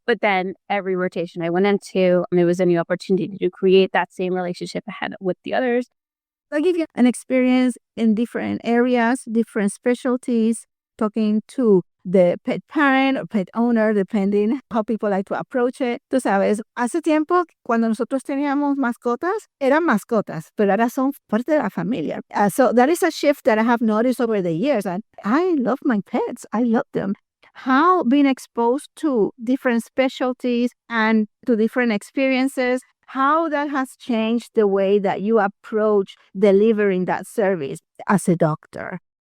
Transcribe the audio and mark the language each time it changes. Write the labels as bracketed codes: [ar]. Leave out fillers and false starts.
[en] But then every rotation I went into, it was a new opportunity to create that same relationship I had with the others. I'll give you an experience in different areas, different specialties, talking to the pet parent or pet owner, depending how people like to approach it. [es] Tú sabes, hace tiempo, cuando nosotros teníamos mascotas, eran mascotas, pero ahora son parte de la familia. [en] So that is a shift that I have noticed over the years. And I love my pets. I love them. How being exposed to different specialties and to different experiences, how that has changed the way that you approach delivering that service as a doctor.